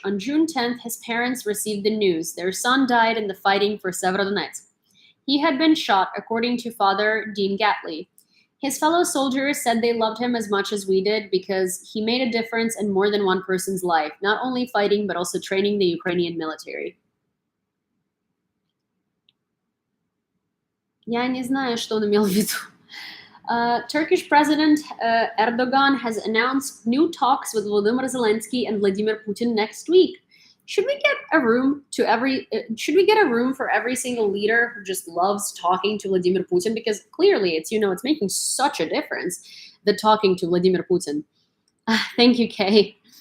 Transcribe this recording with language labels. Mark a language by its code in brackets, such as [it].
[en] On June 10th, his parents received the news. Their son died in the fighting for Severodonetsk. He had been shot, according to Father Dean Gatley. His fellow soldiers said they loved him as much as we did because he made a difference in more than one person's life, not only fighting but also training the Ukrainian military. [ru] Я не знаю, что он имел в виду. [en] Turkish President Erdogan has announced new talks with Volodymyr Zelensky and Vladimir Putin next week. Should we get a room for every single leader who just loves talking to Vladimir Putin? Because clearly it's making such a difference, the talking to Vladimir Putin. Thank you, Kay.